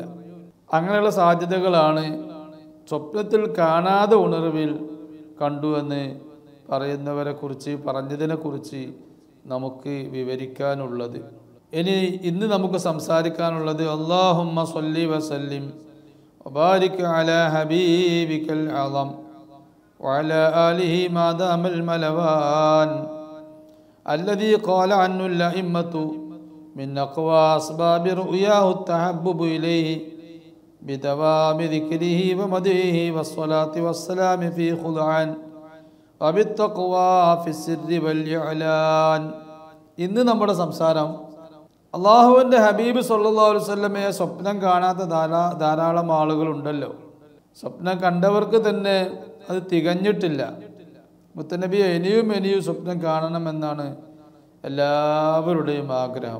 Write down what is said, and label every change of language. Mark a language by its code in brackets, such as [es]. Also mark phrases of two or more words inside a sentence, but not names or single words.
[ml] അങ്ങനെയുള്ള സാധ്യതകളാണ് സ്വപ്നത്തിൽ കാണാതെ ഉണർവിൽ കണ്ടു എന്ന് പറയുന്നവരെ കുറിച്ച്, പറഞ്ഞതിനെക്കുറിച്ച് നമുക്ക് വിവരിക്കാനുള്ളത്. ഇന്ന് നമുക്ക് സംസാരിക്കാനുള്ളത് [ar] اللهم صل وسلم وبارك على حبيبك الأعظم وعلى آله ما دام الملوان الذي قال عنه الأئمة من أقوى أسباب رؤياه التحبب إليه بدوام ذكره ومدحه والصلاة والسلام في خضعان وبالتقوى في السر والإعلان. [ml] ഇന്ന് നമ്മുടെ സംസാരം അള്ളാഹുവിൻ്റെ [ar] حبيب صلى الله عليه [ml] വസല്ലമയെ സ്വപ്നം കാണാത്ത ധാരാളം ആളുകളുണ്ടല്ലോ. സ്വപ്നം കണ്ടവർക്ക് തന്നെ അത് തികഞ്ഞിട്ടില്ല. മുത്തനബിയെ ഇനിയും സ്വപ്നം കാണണമെന്നാണ് എല്ലാവരുടെയും ആഗ്രഹം.